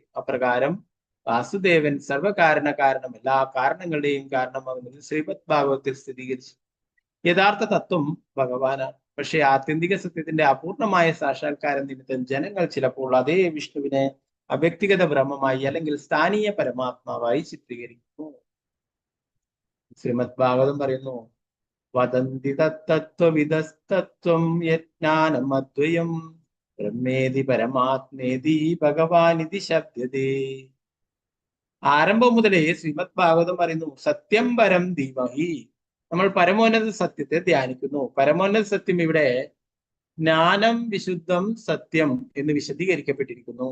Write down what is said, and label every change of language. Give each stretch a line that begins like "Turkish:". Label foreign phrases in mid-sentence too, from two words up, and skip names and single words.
Malayalam: അപ്രകാരം വാസുദേവൻ സർവകാരണ കാരണം, എല്ലാ കാരണങ്ങളുടെയും കാരണമാകുന്നത് ശ്രീമദ് ഭാഗവത്തിൽ സ്ഥിരീകരിച്ചു. യഥാർത്ഥ തത്വം ഭഗവാനാണ്. പക്ഷേ ആത്യന്തിക സത്യത്തിന്റെ അപൂർണമായ സാക്ഷാത്കാരം നിമിത്തം ജനങ്ങൾ ചിലപ്പോൾ അതേ വിഷ്ണുവിനെ അവ്യക്തിഗത ബ്രഹ്മമായി അല്ലെങ്കിൽ സ്ഥാനീയ പരമാത്മാവായി ചിത്രീകരിക്കുന്നു. ശ്രീമദ് ഭാഗവതം പറയുന്നു,
Sanskrit: വദന്തി തത്വവിദസ്തത്വം യജ്ഞാനം അദ്വയം ബ്രഹ്മേതി പരമാത്മേതി ഭഗവാനിതി ശബ്ദതേ.
Malayalam: ആരംഭം മുതലേ ശ്രീമദ് ഭാഗവതം പറയുന്നു,
Sanskrit: സത്യം പരം ധീമഹി.
Malayalam: നമ്മൾ പരമോന്നത സത്യത്തെ ധ്യാനിക്കുന്നു. പരമോന്നത സത്യം ഇവിടെ ജ്ഞാനം വിശുദ്ധം സത്യം എന്ന് വിശദീകരിക്കപ്പെട്ടിരിക്കുന്നു.